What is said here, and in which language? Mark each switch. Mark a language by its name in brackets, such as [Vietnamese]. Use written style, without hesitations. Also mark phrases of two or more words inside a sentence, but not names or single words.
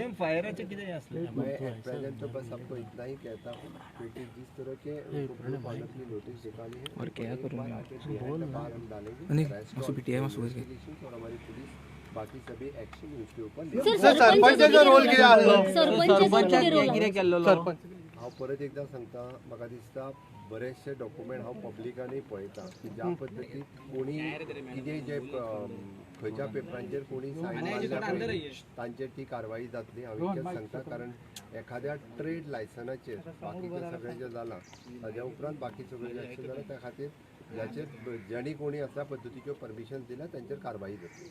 [Hindi] प्रेजेंट तो बस आपको इतना ही कहता हूँ क्योंकि जिस तरह के नोटिस निकाली है और क्या करूँगा हम डालेंगे और हमारी पुलिस बाकी सभी एक्शन उसके ऊपर। सरपंच रोल किया [Konkani] हांव परत एकदां सांगता म्हाका दिसता बरेचशे डॉक्युमेंट हांव पब्लिकानूय पळयता की ज्या पद्दतीन कोणी कितें जे खंयच्या पेपरांचेर कोणी सायन मारल्या पळय तांचेर ती कारवाई जातली हांव इतकेंच सांगता कारण एखाद्या ट्रेड लायसनाचेर बाकीचें सगळें जें जालां ताज्या उपरांत बाकी सगळें जें अशें जालां त्या खातीर ज्याचेर ज्यांनी कोणी अशा पद्दतीच्यो परमिशन दिल्या तांचेर कारवाई जातली